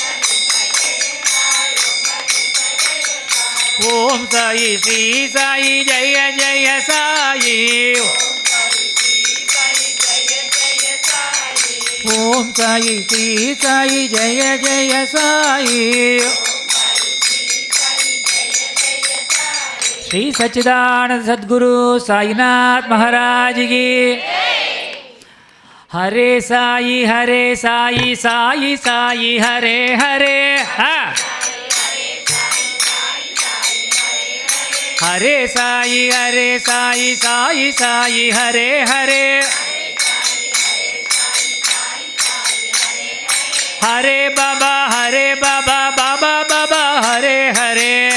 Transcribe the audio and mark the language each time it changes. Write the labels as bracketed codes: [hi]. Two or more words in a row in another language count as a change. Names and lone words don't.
[sa] ॐ साई श्री साई जय जय साई ॐ साई श्री साई जय जय साई [hi] श्री सच्चिदानंद सद्गुरु साईनाथ महाराज की हरे साई साई साई हरे हरे हरे साई साई साई हरे हरे हरे बाबा बाबा बाबा हरे हरे